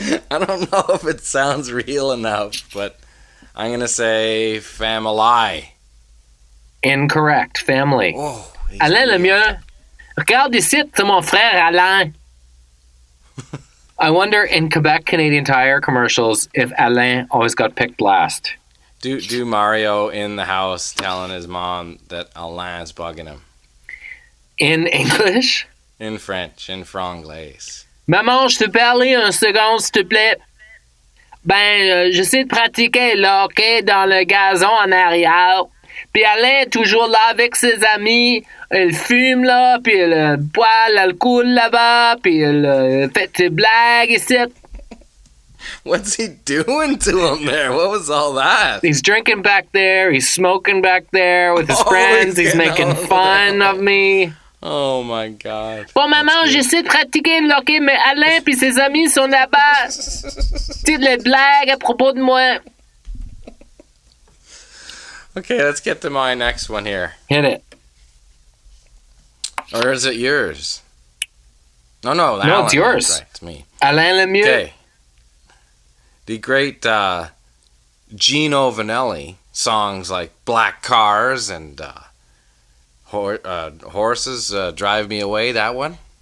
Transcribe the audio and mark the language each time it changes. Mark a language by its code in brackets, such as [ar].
[en] I don't know if it sounds real enough, but I'm going to say FamiLIE. Incorrect. Family. Oh, Alain Lemieux. [fr] Regarde ici, c'est mon frère Alain. [en] I wonder in Quebec Canadian Tire commercials if Alain always got picked last. Do Mario in the house telling his mom that Alain's bugging him. In English? In French, in franglais. [fr] Maman, je te parle un second, s'il te plaît. Ben, j'essaie de pratiquer le hockey dans le gazon en arrière. Puis Alain est toujours là avec ses amis. Il fume là, puis il boit l'alcool là-bas, puis il fait des blagues ici. [en] What's he doing to him there? What was all that? He's drinking back there. He's smoking back there with his friends. He's making fun of me. Oh my God. [fr] Bon, maman, j'essaie de pratiquer le hockey, mais Alain puis ses amis sont là-bas. C'est des blagues à propos de moi. [en] Okay, let's get to my next one here. Hit it. Or is it yours? No, no, No, it's yours. Right, it's me. Alain Lemieux. Okay. The great Gino Vanelli songs like Black Cars and Horses Drive Me Away, that one?